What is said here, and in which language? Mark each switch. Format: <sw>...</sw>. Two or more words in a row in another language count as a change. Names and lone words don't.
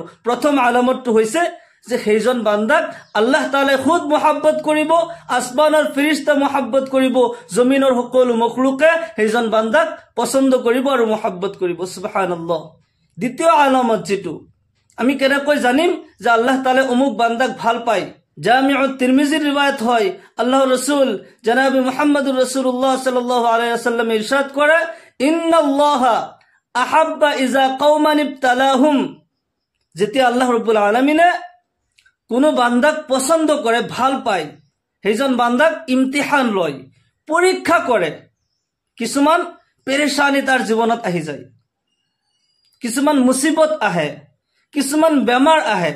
<as>প্ৰথম আলামতটো হৈছে যে সেইজন বান্দাক আল্লাহ তাআলাই খুদ মুহাব্বত কৰিব, আসমানৰ ফেৰেশতা মুহাব্বত কৰিব, জমিনৰ সকলো মখলুকে সেইজন বান্দাক পছন্দ কৰিব আৰু মুহাব্বত কৰিব। সুবহানাল্লাহ। দ্বিতীয় আলামত যেটো আমি কেনেকৈ জানিম যে আল্লাহ তাআলাই অমুক বান্দাক ভাল পায়, জামিউত তিৰমিজিৰ ৰিৱায়াত হয়, আল্লাহৰ ৰাসূল জনাব</as> <ar>محمد رسول الله صلى الله عليه وسلم</ar> <as>ইরশাদ কৰে,</as> <ar>إن الله أحب إذا قوما ابتلاهم.</ar> <as>যেতিয়া আল্লাহ ৰাব্বুল আলামিনে কোনো বান্দাক পছন্দ কৰে, ভাল পায়, সেইজন বান্দাক ইমতিহান লয়, পৰীক্ষা কৰে। কিছুমান পেৰেশানি তাৰ জীৱনত আহি যায়, কিছুমান মুসিবত আহে, কিছুমান বেমাৰ আহে।</as>